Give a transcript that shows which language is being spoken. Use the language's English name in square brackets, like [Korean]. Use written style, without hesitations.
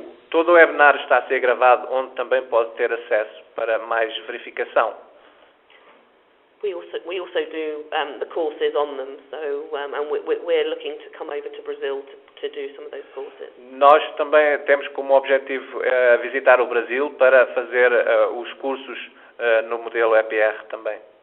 [Portuguese] Todo o webinar está a ser gravado, onde também pode ter acesso para mais verificação. [English] We also do the courses on them, so and we're looking to come over to Brazil to do some of those courses. [Portuguese] Nós também temos como objetivo visitar o Brasil para fazer os cursos no modelo APR também.